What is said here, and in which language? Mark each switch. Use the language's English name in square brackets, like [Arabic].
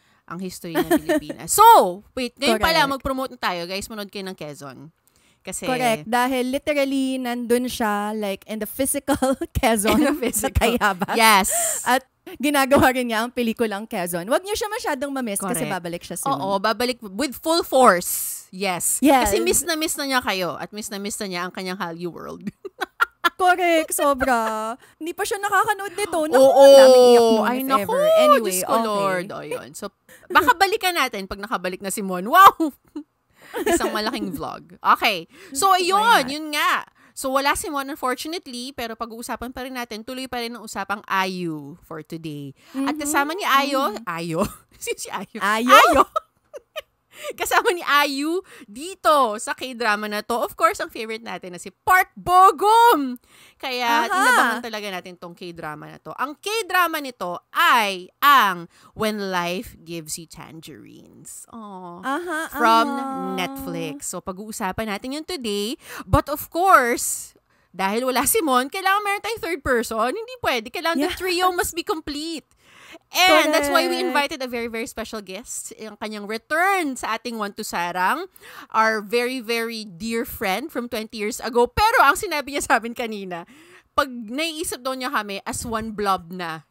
[Filipino] Ang history ng Pilipinas. So, wait, ngayon pala, mag-promote na tayo. Guys, manood kayo ng Quezon. Kasi, [English] correct. [Filipino] Dahil [English] literally, nandun siya, like, in the physical Quezon. Sa Tayabas. Yes. [Filipino] At ginagawa rin niya ang pelikulang Quezon. Huwag niyo siya masyadong mamiss kasi babalik siya soon. Oo, babalik [English] with full force. [Filipino] Yes. Kasi miss na niya kayo. At miss na niya ang kanyang Hallyu world. [English] Correct, sobra. [Filipino] Hindi pa siya nakakanood nito. Ay, naku. Anyway, Diyos ko, Lord. O, yun. So, baka balikan natin pag nakabalik na si Mon. Wow! Isang malaking vlog. Okay. So, yun nga. So, wala si Mon, unfortunately, pero pag-uusapan pa rin natin, tuloy pa rin ang usapang Ayu for today. At kasama ni Ayo? Si Ayo? Ayo? Kasama ni Ayu dito sa K-drama na to. [English] Of course, [Filipino] ang favorite natin na si Park Bo-gum. Kaya, inabangan talaga natin tong K-drama na to. Ang K-drama nito ay ang When Life Gives You Tangerines. From Netflix. So, pag-uusapan natin yun today. [English] But of course, [Filipino] dahil wala si Mon, kailangan meron tayong third person. Hindi pwede. [English] Kailangan the trio must be complete. And that's why we invited a very, very special guest. [Filipino] Ang kanyang return sa ating One to Sarang. [English] Our very, very dear friend from 20 years ago. [Filipino] Pero ang sinabi niya sa amin kanina, pag naiisip daw niya kami [English] as one blob [Filipino] na.